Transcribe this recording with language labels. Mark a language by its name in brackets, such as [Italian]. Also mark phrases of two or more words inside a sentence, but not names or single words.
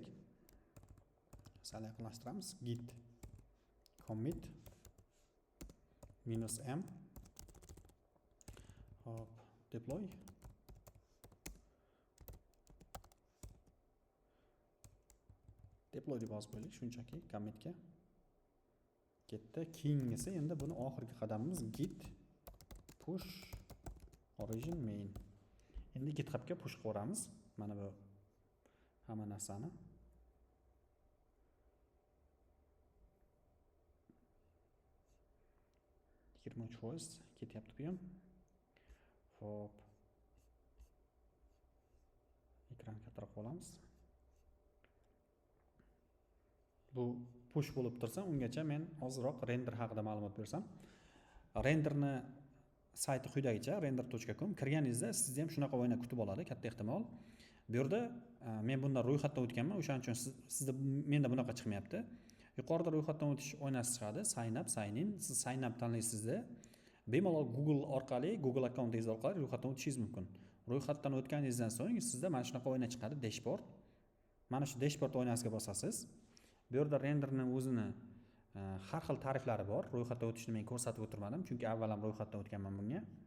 [Uzbek] Sal yaqinlashtiramiz. [English] Git commit -m. [Uzbek] Hop, deploy. Deploy deb yozib qo'ydik shunchaki commitga. Ketdi. Keyingisi endi buni oxirgi qadamimiz [English] git push origin main. [Uzbek] Endi GitHubga push qilamiz. Mana bu hamma narsani. 23% ketyapti bu ham. Xo'p. Ekran kattaroq qilamiz. Bu push bo'lib tursa, ungacha men ozroq render haqida ma'lumot bersam. Renderni sayti quyidagicha render.com. Kirganingizda sizda ham shunaqa o'yinlar kutib oladi, katta ehtimol. Bu yerda men bundan ro'yxatdan o'tganman, o'shaning uchun sizda menda bunaqa chiqmayapti. Yuqorida ro'yxatdan o'tish oynasi chiqadi, [English] sign up, sign in. [Uzbek] Siz [English] sign up [Uzbek] tanlaysizda, bemalol Google orqali, Google akkauntingiz orqali ro'yxatdan o'tishingiz mumkin. Ro'yxatdan o'tganingizdan so'ng sizda mana shunaqa o'yina chiqadi, dashboard. Mana shu dashboard oynasiga bosasiz. Bu yerda renderning o'zini har xil tariflari bor. Ro'yxatdan o'tishni men ko'rsatib o'tirmadim, chunki avval ham ro'yxatdan o'tganman bunga.